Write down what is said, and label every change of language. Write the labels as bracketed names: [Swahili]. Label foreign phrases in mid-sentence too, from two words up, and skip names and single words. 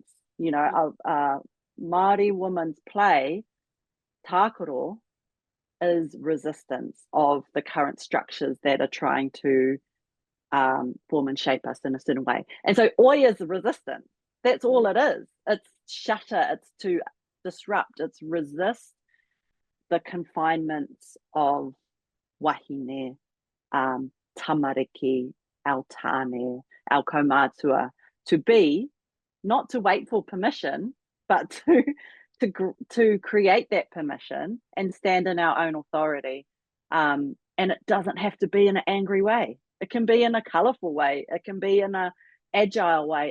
[English] A Māori woman's play, Tākaro, is resistance of the current structures that are trying to form and shape us in a certain way. And so oi is resistance. That's all it is. It's shatter, it's to disrupt, it's resist the confinements of [Māori] wahine, tamariki, [English] our tāne, our kaumatua, to be, not to wait for permission, but to create that permission and stand in our own authority. And it doesn't have to be in an angry way. It can be in a colorful way. It can be in a agile way.